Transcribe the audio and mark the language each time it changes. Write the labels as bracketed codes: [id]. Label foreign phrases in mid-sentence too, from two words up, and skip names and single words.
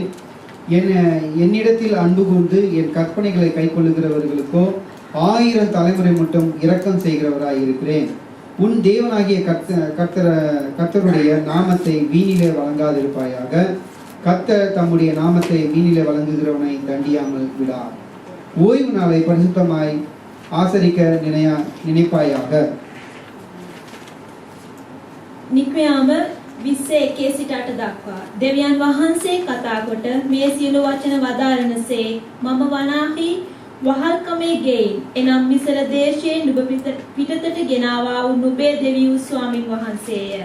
[ta] என்னிடத்தில் அன்பு கூர்ந்து என் கற்பனைகளை கைக்கொள்ளுகிறவர்களுக்கோ 1000 தலைமுறை மட்டும் இரக்கம் செய்கிறவராயிருக்கிறேன். உன் தேவனாகிய கர்த்தருடைய நாமத்தை வீணிலே வழங்காதிருப்பாயாக. கர்த்தர் தம்முடைய நாமத்தை வீணிலே வழங்குகிறவனை தண்டியாமல் விடார். ஓய்வு நாளை பரிசுத்தமாய் ආසරික නිனைப்பாயாக. [si] නික්‍රියාම 21 සිට 8 දක්වා දෙවියන් වහන්සේ කතා කොට මේ සියලු වචන වදාරනසේ මම වනාහි වහල්කමේ ගෙයින් එනම් මිසර දේශයේ නුඹ පිටතට ගෙනාවා වූ නුඹේ දෙවියෝ ස්වාමින් වහන්සේය.